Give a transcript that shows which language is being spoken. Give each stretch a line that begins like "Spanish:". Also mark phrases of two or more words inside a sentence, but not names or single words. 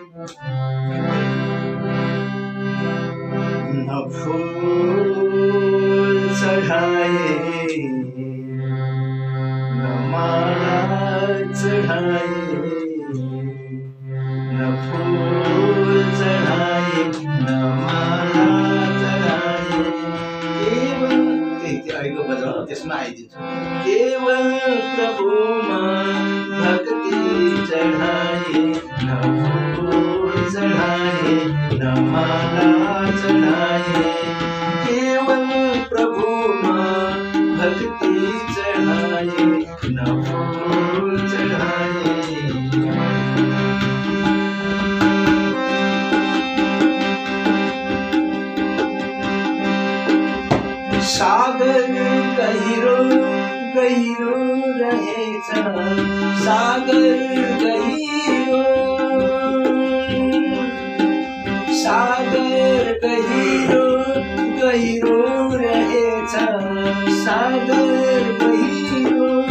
Hindi: न फूल चढ़ाए न माला चढ़ाए, न फूल चढ़ाए न माला चढ़ाए,
Nepali: केवल त्यो अहिलेको बजाउनु त्यसमा आइदिन्छु।
Hindi: केवल प्रभुमा भक्ति चढ़ाए, न फूल चढ़ाए न माला चढ़ाए, केवल प्रभुमा भक्ति चढ़ाए, न फूल चढ़ाए।
Nepali: सागर गहिरो गहिरो रहेछ, सागर गहिरो, सागर गहिरो गहिरो रहेछ, सागर गहिरो,